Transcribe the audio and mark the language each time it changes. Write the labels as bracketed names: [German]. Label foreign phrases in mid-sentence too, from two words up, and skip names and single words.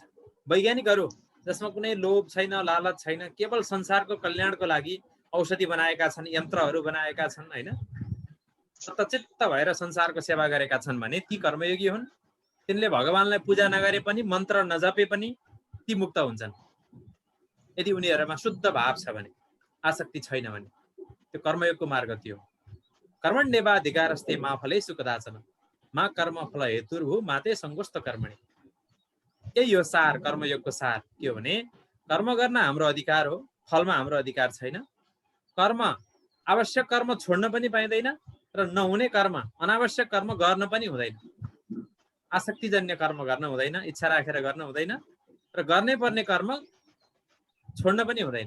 [Nepali] वैज्ञानिकहरू जसमा कुनै लोभ छैन, लालच छैन, केवल संसारको कल्याणको लागि औषधि बनाएका छन्, यन्त्रहरू बनाएका छन्, होइन, सतचित्त भएर संसारको सेवा गरेका छन् भने ती कर्मयोगी हुन्। तिनले भगवानलाई पूजा नगरे पनि, मन्त्र नजपे पनि ती मुक्त हुन्छन्। यदि उनीहरूमा शुद्ध भाव छ भने, आसक्ति छैन भने। त्यो कर्मयोगको मार्ग थियो। [Sanskrit] कर्मण्येवाधिकारस्ते मा फलेषु कदाचन मा कर्म फल हेतुर्भु माते सङ्गोस्त कर्मणि। [Nepali] यही हो सार, कर्मयोगको सार के हो भने कर्म गर्न हाम्रो अधिकार हो, फलमा हाम्रो अधिकार छैन। कर्म, आवश्यक कर्म छोड्न पनि पाइँदैन र नहुने कर्म, अनावश्यक कर्म गर्न पनि हुँदैन। आसक्तिजन्य कर्म गर्न हुँदैन, इच्छा राखेर गर्न हुँदैन, र गर्नै पर्ने कर्म छोड्न पनि हुँदैन।